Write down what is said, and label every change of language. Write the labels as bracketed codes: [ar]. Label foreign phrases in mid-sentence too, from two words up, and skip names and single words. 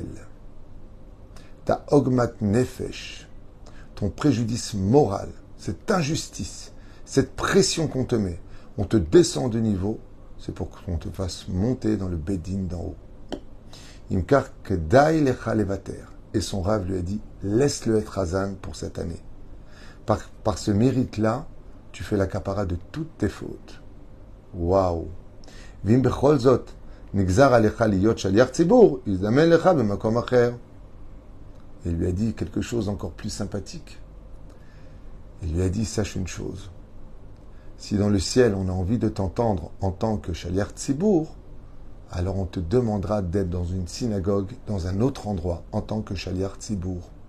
[fr] Ta [he] עגמת נפש, [fr] ton préjudice moral, cette injustice, cette pression qu'on te met, on te descend de niveau, c'est pour qu'on te fasse monter dans le bedin d'en haut. [he] אם כך כדאי לך לוותר. [fr] Et son rave lui a dit, laisse-le être Hazan pour cette année. Par ce mérite-là, tu fais la capara de toutes tes fautes. Waouh! [he] ואם בכל זאת נגזר עליך להיות שליח ציבור יזמן לך במקום אחר. [fr] Il lui a dit quelque chose encore plus sympathique. Il lui a dit, sache une chose. Si dans le ciel, on a envie de t'entendre en tant que [he] שליח ציבור, [fr] alors on te demandera d'être dans une synagogue, dans un autre endroit, en tant que [he] שליח ציבור.